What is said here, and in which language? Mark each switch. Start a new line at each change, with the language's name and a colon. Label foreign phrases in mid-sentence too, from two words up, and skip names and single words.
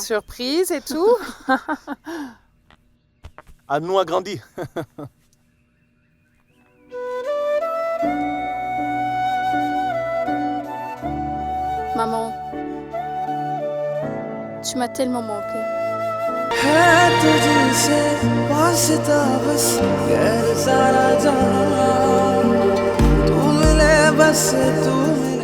French: Surprise et tout? À nous a grandi. Maman, tu m'as tellement manqué.
Hindi: है तुझसे वास्ता बस गैर सारा जहां तू मिले बस तू